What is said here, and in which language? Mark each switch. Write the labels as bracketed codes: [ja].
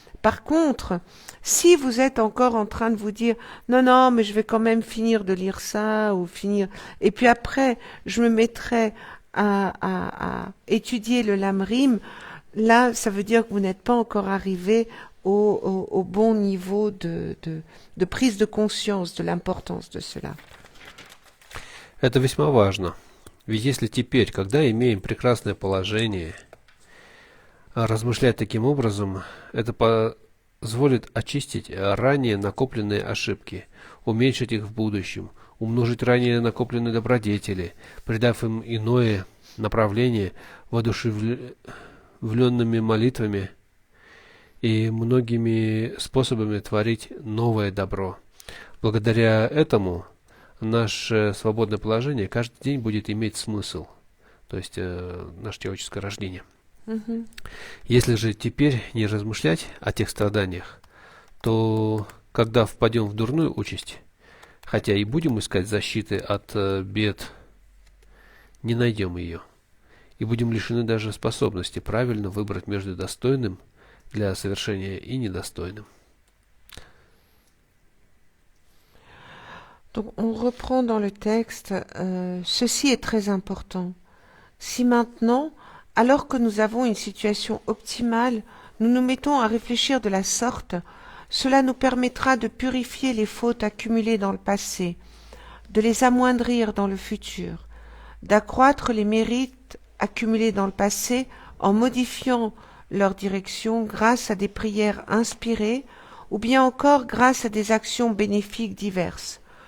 [fr] Par contre, si vous êtes encore en train de vous dire non, mais je vais quand même finir de lire ça et puis après je me mettrai à étudier le lamrim, là ça veut dire que vous n'êtes pas encore arrivé au bon niveau de prise de conscience de l'importance de cela. [ru] Это весьма важно. Ведь если теперь, когда имеем прекрасное положение, размышлять таким образом, это позволит очистить ранее накопленные ошибки, уменьшить их в будущем, умножить ранее накопленные добродетели, придав им иное направление, воодушевленными молитвами и многими способами творить новое добро. Благодаря этому наше свободное положение каждый день будет иметь смысл, то есть наше человеческое рождение. Если же теперь не размышлять о тех страданиях, то когда впадем в дурную участь, хотя и будем искать защиты от бед, не найдем ее, и будем лишены даже способности правильно выбрать между достойным для совершения и недостойным. [fr] Donc on reprend dans le texte, ceci est très important. Si maintenant, alors que nous avons une situation optimale, nous nous mettons à réfléchir de la sorte, Cela nous permettra de purifier les fautes accumulées dans le passé, de les amoindrir dans le futur, d'accroître les mérites accumulés dans le passé en modifiant leur direction grâce à des prières inspirées ou bien encore grâce à des actions bénéfiques diverses.